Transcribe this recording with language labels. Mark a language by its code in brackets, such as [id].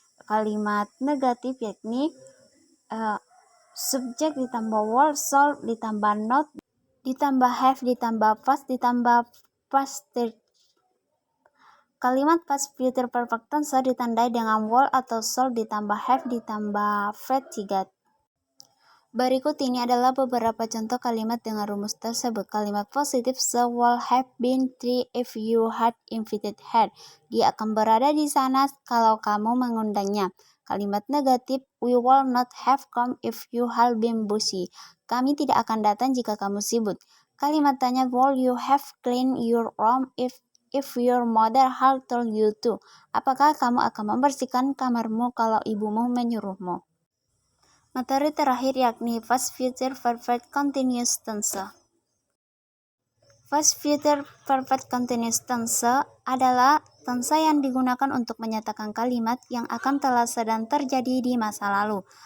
[id] Kalimat negatif yakni subjek ditambah will, shall ditambah not ditambah have ditambah past ditambah past. Kalimat past future perfect tense ditandai dengan will atau shall ditambah have ditambah V3. Berikut ini adalah beberapa contoh kalimat dengan rumus tersebut. Kalimat positif, [en] she will have been there if you had invited her. [id] Dia akan berada di sana kalau kamu mengundangnya. Kalimat negatif, [en] we will not have come if you had been busy. [id] Kami tidak akan datang jika kamu sibuk. Kalimat tanya, [en] will you have cleaned your room if your mother had told you to? [id] Apakah kamu akan membersihkan kamarmu kalau ibumu menyuruhmu? Materi terakhir yakni past future perfect continuous tense. Past future perfect continuous tense adalah tense yang digunakan untuk menyatakan kalimat yang akan telah sedang terjadi di masa lalu.